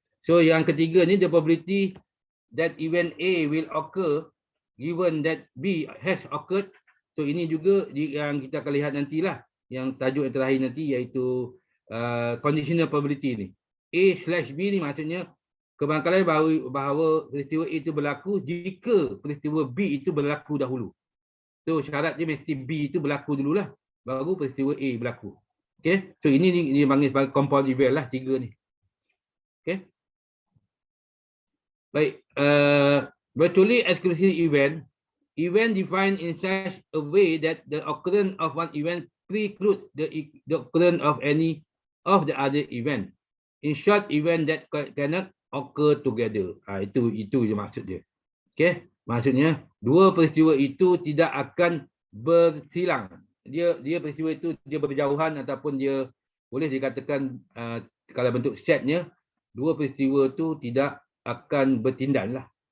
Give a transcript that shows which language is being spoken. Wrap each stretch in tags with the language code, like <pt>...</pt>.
<en>So</en> <ms>yang ketiga ni,</ms> <en>the probability that event A will occur given that B has occurred.</en> <ms>So ini juga yang kita akan lihat nantilah. Yang tajuk yang terakhir nanti iaitu conditional probability ni. A/B ni maksudnya kebangkalan bahawa peristiwa A itu berlaku jika peristiwa B itu berlaku dahulu. So syarat dia mesti B itu berlaku dululah, baru peristiwa A berlaku. Okay. So ini dipanggil sebagai compound event lah, 3 ni. Okay. Baik.</ms> <en>Virtually exclusive event defined in such a way that the occurrence of one event precludes the occurrence of any of the other event. In short, event that cannot occur together.</en> <ms>Itu je maksud dia. Okay. Maksudnya dua peristiwa itu tidak akan bersilang. Dia peristiwa itu dia berjauhan ataupun dia boleh dikatakan kalau bentuk setnya, dua peristiwa itu tidak akan bertindan lah.</ms>